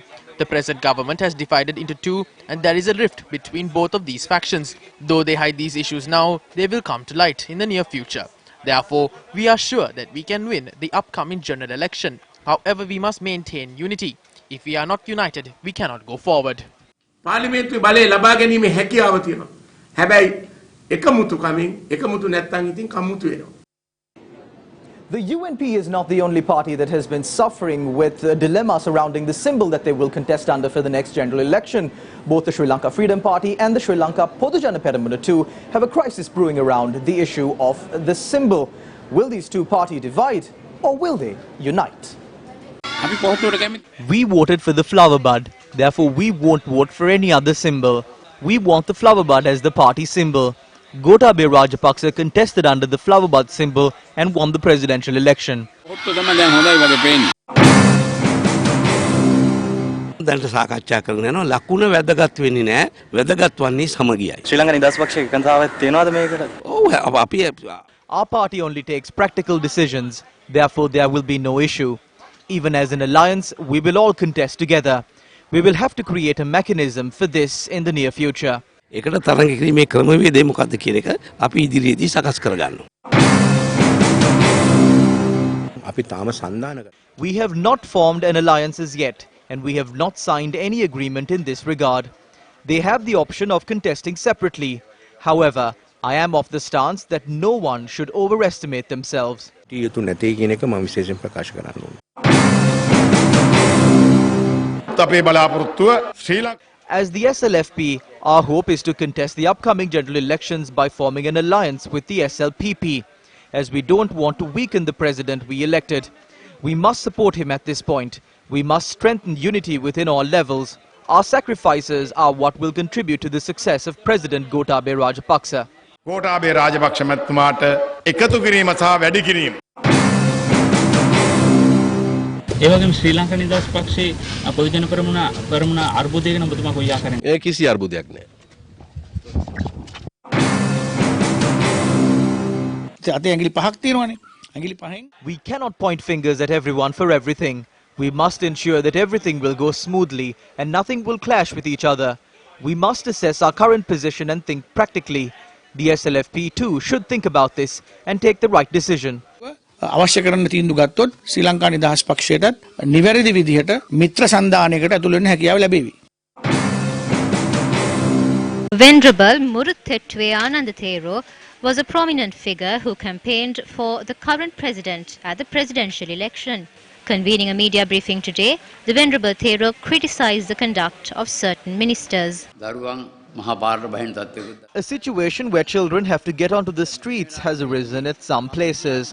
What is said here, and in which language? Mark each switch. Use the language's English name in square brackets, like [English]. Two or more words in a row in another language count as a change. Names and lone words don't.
[English] The present government has divided into two and there is a rift between both of these factions. Though they hide these issues now, they will come to light in the near future. Therefore, we are sure that we can win the upcoming general election. However, we must maintain unity. If we are not united, we cannot go forward. [Sinhala] පාර්ලිමේන්තුවේ බලය ලබා ගැනීමේ හැකියාව තියෙනවා. හැබැයි එකමුතුකමින් එකමුතු නැත්නම් ඉතින් කම්මුතු වෙනවා. [English] The UNP is not the only party that has been suffering with a dilemma surrounding the symbol that they will contest under for the next general election. Both the Sri Lanka Freedom Party and the Sri Lanka Podujana Peramuna too have a crisis brewing around the issue of the symbol. Will these two parties divide or will they unite? We voted for the flower bud. Therefore, we won't vote for any other symbol. We want the flower bud as the party symbol. Gotabaya Rajapaksa contested under the flower bud symbol and won the presidential election. [Sinhala] දැන්ට සාකච්ඡා කරන යනවා ලකුණ වැදගත් වෙන්නේ නැහැ වැදගත් වන්නේ සමගියයි. ශ්‍රී ලංකා නිදහස් පක්ෂයේ එකඟතාවයක් තියෙනවද මේකට? ඔව් අපි [English] Our party only takes practical decisions. Therefore, there will be no issue. Even as an alliance, we will all contest together. We will have to create a mechanism for this in the near future. [Sinhala] ඒකට තරඟ කිරීමේ ක්‍රමවේදය මොකක්ද කියන එක අපි ඉදිරියේදී සකස් කරගන්නවා. අපි තාම සන්දාන [English] We have not formed an alliance as yet, and we have not signed any agreement in this regard. They have the option of contesting separately. However, I am of the stance that no one should overestimate themselves. [Sinhala] යුතු නැtei කියන එක මම විශේෂයෙන් ප්‍රකාශ කරන්න ඕනේ. අපේ බලාපොරොත්තුව ශ්‍රී ලංකාව [English] As the SLFP, our hope is to contest the upcoming general elections by forming an alliance with the SLPP, as we don't want to weaken the president we elected. We must support him at this point. We must strengthen unity within all levels. Our sacrifices are what will contribute to the success of President Gotabaya Rajapaksa. [Sinhala] ගෝඨාභය රාජපක්ෂ මැතිතුමාට එකතු කිරීම සහ වැඩි කිරීම. ඒ වගේම ශ්‍රී ලංකා නිදහස් පක්ෂයේ පොදුජන පෙරමුණ අර්බුදය ගැන ඔබතුමා කොයි ආකාරයෙන්? ඒ කිසි අර්බුදයක් නැහැ. අතේ ඇඟිලි පහක් තියෙනවනේ. ඇඟිලි පහෙන් [English] We cannot point fingers at everyone for everything. We must ensure that everything will go smoothly and nothing will clash with each other. We must assess our current position and think practically. The SLFP too should think about this and take the right decision. [Sinhala] අවශ්‍ය කරන තීන්දුව ගත්තොත් ශ්‍රී ලංකා නිදහස් පක්ෂයටත් නිවැරදි විදිහට මිත්‍ර සන්දානයකට ඇතුළු වෙන්න හැකියාව ලැබෙවි. [English] Venerable Muruthetwe Anandathero was a prominent figure who campaigned for the current president at the presidential election. Convening a media briefing today, the Venerable Thero criticized the conduct of certain ministers. A situation where children have to get onto the streets has arisen at some places.